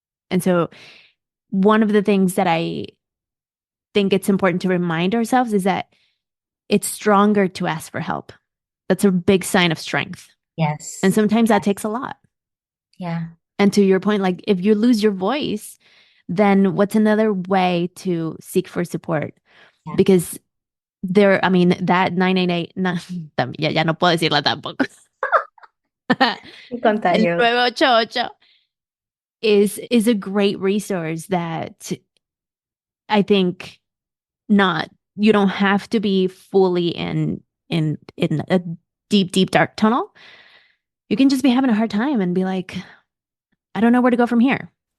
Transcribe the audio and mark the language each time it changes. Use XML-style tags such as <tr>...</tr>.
<en>And so one of the things that I think it's important to remind ourselves is that it's stronger to ask for help. That's a big sign of strength. And Yes. sometimes that takes a lot. Yeah. And to your point, like if you lose your voice, then what's another way to seek for support? Yeah. Because I mean, that 988,</en> <es>ya no puedo decirla tampoco. Y contar El yo.</es> <en>988 is a great resource that I think not, you don't have to be fully in a deep, dark tunnel. You can just be having a hard time and be like, I don't know where to go from here.</en>